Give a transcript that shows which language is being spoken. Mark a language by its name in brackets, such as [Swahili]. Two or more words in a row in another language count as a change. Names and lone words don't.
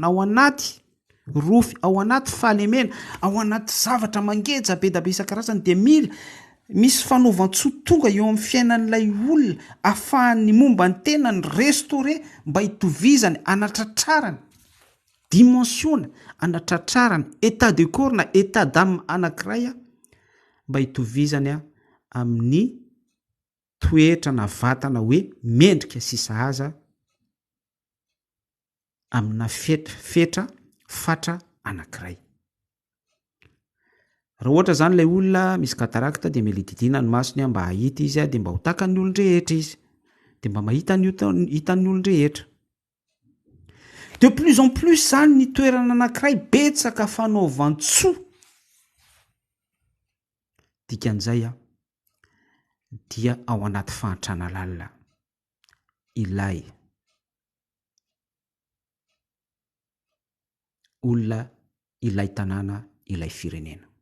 [Malagasy] ao anaty rofy, ao anaty fahalemena, ao anaty zavatra mangeja be da be isan-karazany, dia misy fanaovan-tsoa tonga eo amin'ny fiainan'ilay olona ahafahany momba ny tenany restauré mba hitovizany, anatratrarany dimensiona, anatratrarany [French] état de corps [Malagasy] na [French] état d'âme [Malagasy] anankiray mba hitovizany amin'ny toetra na vatana hoe mendrika sisa aza amina fetra fatra anankiray. Raha ohatra zany ilay olona misy katarakta dia mila hididina ny masony mba hahita izy dia mba ho takan'ny olon-drehetra izy, dia mba mahita hitan'ny olon-drehetra. [French] De plus en plus [Malagasy] zany ny toerana anankiray betsaka fanaovan-tsoa. Dikan'izay dia ao anaty fahantrana lalina ilay olona, ilay tanàna, ilay firenena.